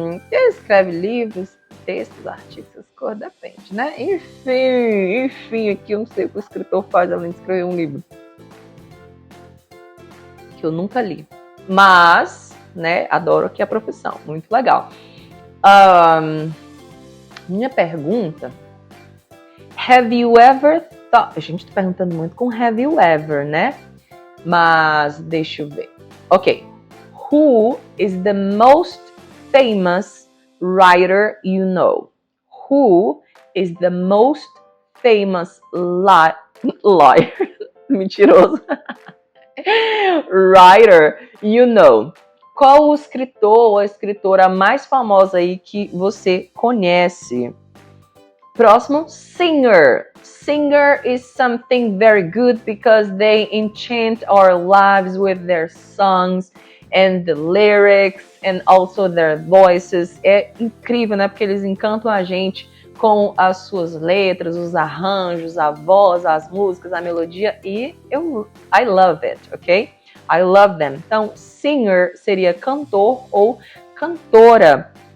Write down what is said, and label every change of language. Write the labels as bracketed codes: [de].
[pt] Ele escreve livros, textos, artigos, essas coisas, depende, né? Enfim, aqui eu não sei o que o escritor faz além de escrever um livro. Que eu nunca li. Mas, né, adoro aqui a profissão, muito legal. Minha pergunta, [en] have you ever thought... [pt] A gente tá perguntando muito com have you ever, né? Mas, deixa eu ver. Ok. [en] Who is the most famous writer you know? Who is the most famous liar? [pt] Mentiroso. [en] Writer you know? [pt] Qual o escritor ou a escritora mais famosa aí que você conhece? Próximo, singer. [en] Singer is something very good because they enchant our lives with their songs and the lyrics and also their voices. [pt] É incrível, né? Porque eles encantam a gente com as suas letras, os arranjos, a voz, as músicas, a melodia e [en] I love it, ok? I love them. [pt] Então, singer seria cantor ou cantora.